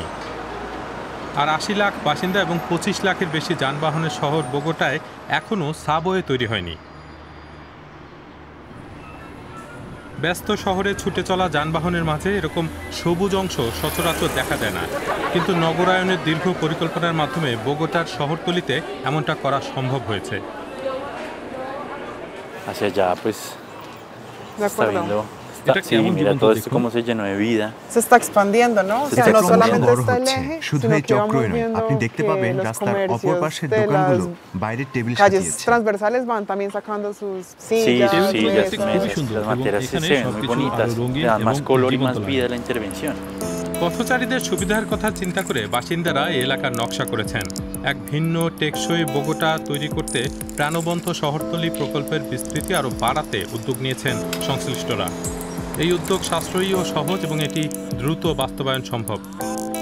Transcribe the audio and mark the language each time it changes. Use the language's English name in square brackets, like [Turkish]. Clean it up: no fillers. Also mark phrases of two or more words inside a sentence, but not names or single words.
[Bangla] আর ৮০ লাখ বাসিন্দা এবং ২৫ লাখের বেশি যানবাহনের শহর বোগোটায় এখনও সাবওয়ে তৈরি হয়নি। ব্যস্ত শহরে ছুটে চলা যানবাহনের মাঝে এরকম সবুজ অংশ সচরাচর দেখা যায় না, কিন্তু নগরায়নের দীর্ঘ পরিকল্পনার মাধ্যমে বোগোটার শহরতলিতে এমনটা করা সম্ভব হয়েছে। [Spanish] Hacia allá, pues, está viendo. [Bangla] এটা [Spanish] Sí, [Bangla] কেমন [Spanish] mira [Bangla] জীবন্ত [Spanish] todo esto [Bangla] দেখুন। [Spanish] cómo se llenó de vida. Se está expandiendo, ¿no? O sea, no solamente [Bangla] বড় [Spanish] está el [Bangla] হচ্ছে, [Spanish] eje, [Bangla] শুধু [Spanish] sino [Bangla] এই [Spanish] que [Bangla] চক্রই [Spanish] vamos [Bangla] নয়, [Spanish] viendo [Bangla] আপনি দেখতে [Spanish] que [Bangla] পাবেন [Spanish] los [Bangla] রাস্তার অপর [Spanish] comercios [Bangla] পাশের [Spanish] de [Bangla] দোকানগুলো [Spanish] las [Bangla] বাইরের টেবিল [Spanish] calles [Bangla] সাজিয়েছে। [Spanish] transversales van también sacando sus Sí, sillas, sus sillas, mesas. [Bangla] খুবই [Spanish] mesas, [Bangla] সুন্দর [Spanish] las [Bangla] এবং [Spanish] materas se [Bangla] এখানে [Spanish] ven muy [Bangla] সবকিছু [Spanish] bonitas, [Bangla] আরো রঙিন [Spanish] le dan más [Bangla] এবং [Spanish] color y [Bangla] জীবন্ত [Spanish] más [Bangla] লাগে। [Spanish] vida a la intervención. [Bangla] পথচারীদের সুবিধার কথা চিন্তা করে বাসিন্দারা এই এলাকার নকশা করেছেন। এক ভিন্ন টেকসই বোগোটা তৈরি করতে প্রাণবন্ত শহরতলি প্রকল্পের বিস্তৃতি আরও বাড়াতে উদ্যোগ নিয়েছেন সংশ্লিষ্টরা। এই উদ্যোগ সাশ্রয়ী ও সহজ এবং এটি দ্রুত বাস্তবায়ন সম্ভব।